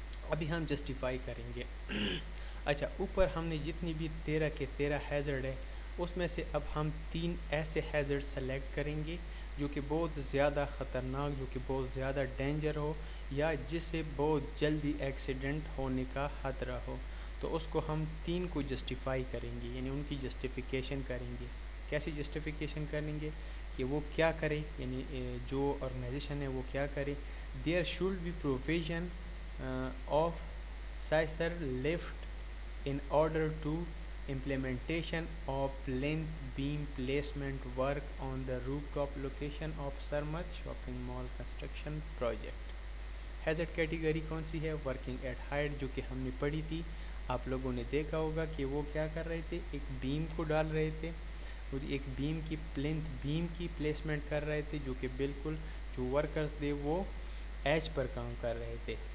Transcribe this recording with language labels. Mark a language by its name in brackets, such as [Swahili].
[Urdu] ابھی ہم جسٹیفائی کریں گے. اچھا, اوپر ہم نے جتنی بھی 13 کے 13 ہیزرڈ ہے, اس میں سے اب ہم 3 ایسے ہیزرڈ سلیکٹ کریں گے جو کہ بہت زیادہ خطرناک, جو کہ بہت زیادہ ڈینجر ہو, یا جس سے بہت جلدی ایکسیڈنٹ ہونے کا خطرہ ہو. تو اس کو ہم 3 کو جسٹیفائی کریں گے, یعنی ان کی جسٹیفیکیشن کریں گے. کیسی جسٹیفیکیشن کریں گے کہ وہ کیا کرے, یعنی جو آرگنائزیشن ہے وہ کیا کرے. [English] There should be provision of scissor lift in order to implementation of plinth beam placement work on the rooftop location of Sarmat shopping mall construction project. [Urdu] hazard category کون سی ہے, working at height, جو کہ ہم نے پڑھی تھی. آپ لوگوں نے دیکھا ہوگا کہ وہ کیا کر رہے تھے, ایک بیم کو ڈال رہے تھے اور ایک بیم کی پلنتھ بیم کی پلیسمنٹ کر رہے تھے, جو کہ بالکل جو ورکرز تھے وہ ایج پر کام کر رہے تھے.